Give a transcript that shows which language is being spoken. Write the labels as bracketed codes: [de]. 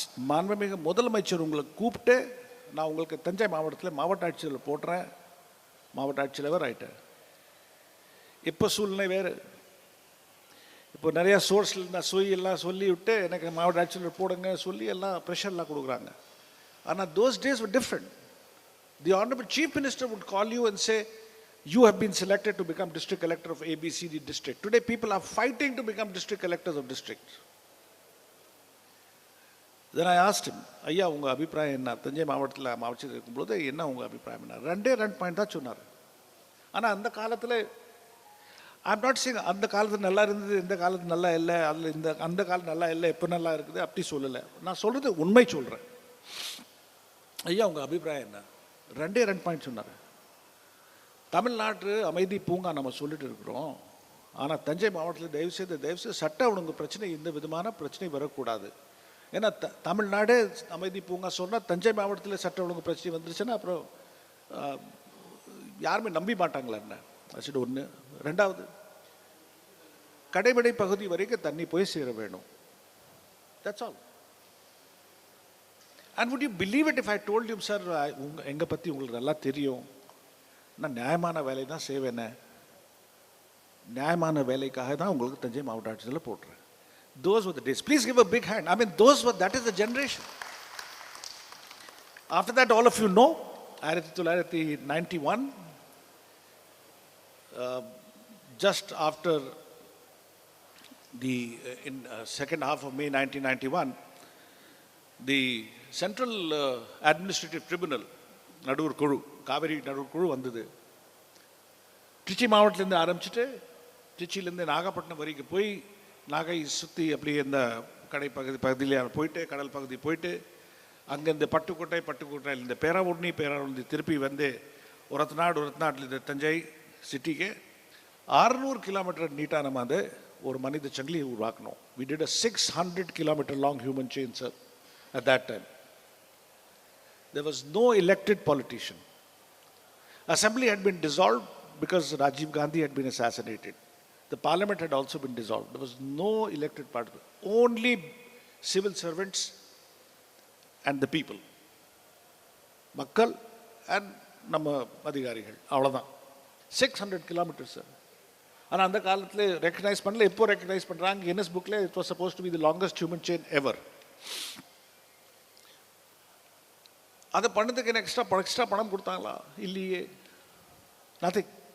[ta] மாண்புமிகு முதலமைச்சர் உங்களை கூப்பிட்டு நான் உங்களுக்கு தஞ்சை மாவட்டத்தில் மாவட்ட ஆட்சித்தலைவர் போட்டுறேன், மாவட்ட ஆட்சித்தலைவர் ஆகிட்டேன். இப்போ சூழ்நிலை வேறு. இப்போ நிறையா சோர்ஸில் நான் எல்லாம் சொல்லி விட்டு எனக்கு மாவட்ட ஆட்சித்தலைவர் போடுங்க சொல்லி எல்லாம் ப்ரெஷர்லாம் கொடுக்குறாங்க. [en] ஆனால் those days were different. The Honorable Chief Minister would call you and say, you have been selected to become district collector of ABCD district. Today people are fighting to become district collectors of districts. Then I asked him, [ta] ஐயா உங்கள் அபிப்பிராயம் என்ன, தஞ்சை மாவட்டத்தில் மாவட்டத்தில் இருக்கும்போது என்ன உங்கள் அபிப்பிராயம் என்ன? 2 பாயிண்ட் தான் சொன்னார். ஆனால் அந்த காலத்தில் [en] I'm not saying [ta] அந்த காலத்தில் நல்லா இருந்தது, இந்த காலத்து நல்லா இல்லை, அதில் அந்த காலம் நல்லா இல்லை, எப்போ நல்லா இருக்குது அப்படி சொல்லலை. நான் சொல்கிறது உண்மை சொல்கிறேன். ஐயா உங்கள் அபிப்பிராயம் என்ன? 2 பாயிண்ட் சொன்னார். தமிழ்நாட்டு அமைதி பூங்கா நம்ம சொல்லிட்டு இருக்கிறோம், ஆனால் தஞ்சை மாவட்டத்தில் தயவுசெய்து சட்ட ஒழுங்கு பிரச்சனை, இந்த விதமான பிரச்சனை வரக்கூடாது. ஏன்னா தமிழ்நாடு அமைதி பூங்கா சொன்னால் தஞ்சை மாவட்டத்தில் சட்ட ஒழுங்கு பிரச்சனை வந்துருச்சுன்னா அப்புறம் யாருமே நம்பி மாட்டாங்களா என்ன? அது ஒன்று. 2வது, கடைமடை பகுதி வரைக்கும் தண்ணி போய் சேர வேணும். [en] That's all. And would you believe it if I told you, sir, [ta] எங்களை பற்றி உங்களுக்கு நல்லா தெரியும், நான் நியாயமான வேலை தான் செய்வேனே, நியாயமான வேலைக்காக தான் உங்களுக்கு தஞ்சை மாவட்ட ஆட்சியில் போட்டுறேன். [en] Those were the days. Please give a big hand. I mean, that is the generation. After that, all of you know, 1991, just after the second half of May 1991, the Central Administrative Tribunal, [ta] நடுவர் குழு, காவிரி நடுவர் குழு வந்தது. ட்ரிச்சி மாவட்டத்திலேருந்து ஆரம்பிச்சுட்டு ட்ரிச்சிலேருந்து நாகப்பட்டினம் வரைக்கும் போய் நாகை சுற்றி அப்படியே இந்த பகுதியில் போயிட்டு கடல் பகுதி போயிட்டு அங்கேருந்து பட்டுக்கோட்டையிலேருந்து பேராவூர்ணி திருப்பி வந்து ஒரத்தநாட்டிலிருந்து தஞ்சை சிட்டிக்கு 600 கிலோமீட்டர் நீட்டாக நம்ம அந்த ஒரு மனித சங்கிலியை உருவாக்கணும். [en] We did a 600 kilometer long human chain, sir, at that time. There was no elected politician. Assembly had been dissolved because Rajiv Gandhi had been assassinated. The parliament had also been dissolved. There was no elected party. Only civil servants and the people. [ta] Makkal and நம்ம அதிகாரிகள், அவ்வளோதான். [en] 600 kilometers, sir. [ta] ஆனால் அந்த காலத்தில் recognise பண்ணல. எப்போ recognise பண்ணுறாங்க? [en] Guinness புக்கில் it was suppose to be the longest human chain ever. [ta] அதை பண்ணதுக்கு என்ன எக்ஸ்ட்ரா பணம் கொடுத்தாங்களா? இல்லையே. நத்திங்.